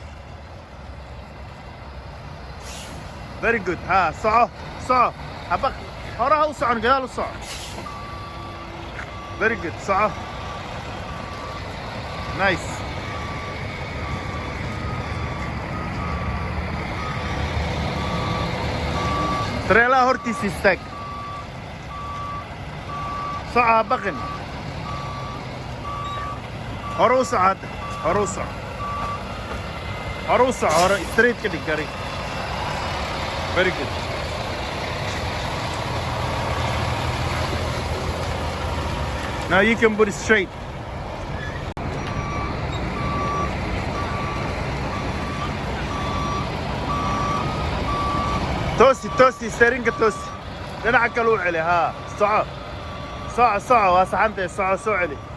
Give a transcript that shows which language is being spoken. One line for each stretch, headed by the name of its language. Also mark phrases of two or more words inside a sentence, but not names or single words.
English: very good
Somali: soco habaq horaha u socon gadaal u soco
English: very good soco nice trailer hortiisa stack
Somali: soco habaqin hore u soco hadda hore u soco hore straight ka dhig gari
English: very good now you can put it straight
Somali: toosi steerinka toosi dhinaca kale u celi haa soco waa saxantay soco soo celi